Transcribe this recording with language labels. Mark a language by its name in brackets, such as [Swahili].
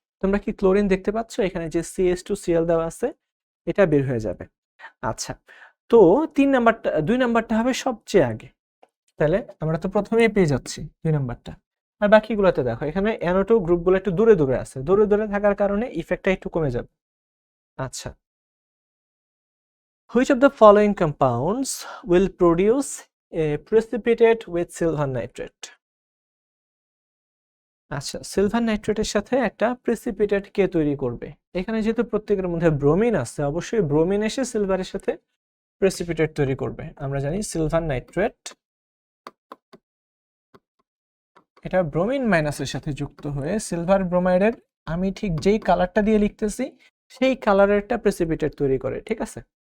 [Bangla] তোমরা কি ক্লোরিন দেখতে পাচ্ছ? এখানে যে CH2Cl দেওয়া আছে এটা বের হয়ে যাবে। আচ্ছা, তো 2 নাম্বারটা হবে সবচেয়ে আগে। তাহলে আমরা তো প্রথমেই পেয়ে যাচ্ছি 2 নাম্বারটা। আর বাকিগুলোতে দেখো এখানে NO2 গ্রুপগুলো একটু দূরে দূরে আছে, দূরে দূরে থাকার কারণে ইফেক্টটা একটু কমে যাবে। [English] আচ্ছা, which of the following compounds will produce a precipitate with silver nitrate? [Bangla] আচ্ছা, সিলভার নাইট্রেটের সাথে একটা প্রেসিপিটেট কে তৈরি করবে? এখানে যেহেতু প্রত্যেকের মধ্যে ব্রোমিন আছে, অবশ্যই ব্রোমিন এসে সিলভারের সাথে প্রেসিপিটেট তৈরি করবে। আমরা জানি সিলভার নাইট্রেট এটা ব্রোমিন মাইনাসের সাথে যুক্ত হয়ে সিলভার ব্রোমাইডের, আমি ঠিক যেই কালারটা দিয়ে লিখতেছি সেই কালারের একটা প্রেসিপিটেট তৈরি করে, ঠিক আছে?